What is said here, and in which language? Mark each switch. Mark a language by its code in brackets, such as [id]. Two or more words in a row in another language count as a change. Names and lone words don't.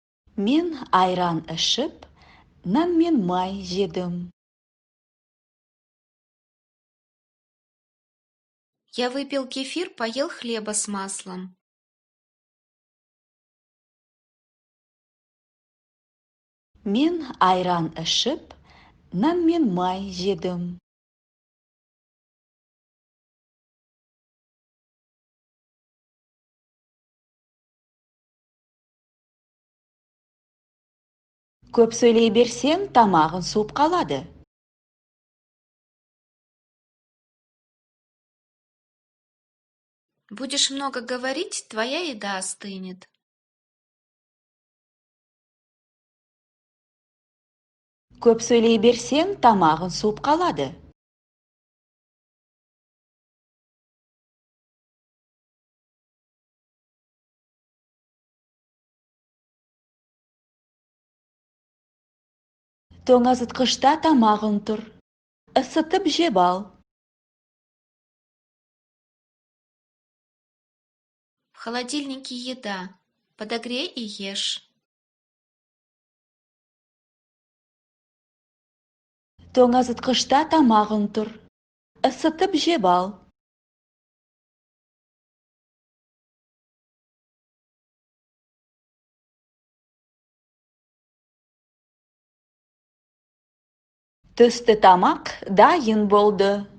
[kk] Мен айран ішіп, нан мен май жедім. [ru] Я выпил кефир, поел хлеба с маслом. [kk] Мен айран ішіп, нан мен май жедім. Көп сөйлей берсең, тамағың суып қалады. [ru] Будешь много говорить, твоя еда остынет. [kk] Көп сөйлей берсең, тамағың суып қалады. Тоңазытқышта тамағың тұр. Ысытып жеп ал. [ru] В холодильнике еда. Подогрей и ешь. [kk] Тоңазытқышта тамағың тұр. Ысытып жеп ал. Түсті тамақ дайын болды.